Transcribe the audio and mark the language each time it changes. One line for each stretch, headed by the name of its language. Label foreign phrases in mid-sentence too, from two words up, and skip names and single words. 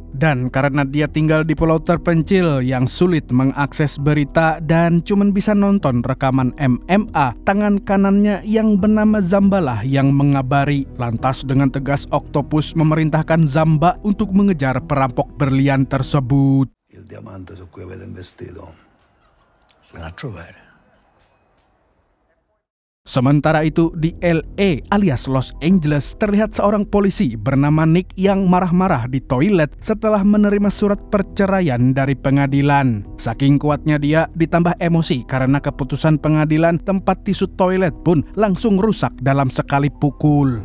Indonesian: Dan karena dia tinggal di pulau terpencil yang sulit mengakses berita dan cuma bisa nonton rekaman MMA, tangan kanannya yang bernama Zambalah yang mengabari. Lantas dengan tegas Octopus memerintahkan Zamba untuk mengejar perampok berlian tersebut.
Italian: Il diamante su cui avete investito. Sarà a trovare.
Indonesian: Sementara itu di LA alias Los Angeles terlihat seorang polisi bernama Nick yang marah-marah di toilet setelah menerima surat perceraian dari pengadilan. Saking kuatnya dia ditambah emosi karena keputusan pengadilan, tempat tisu toilet pun langsung rusak dalam sekali pukul.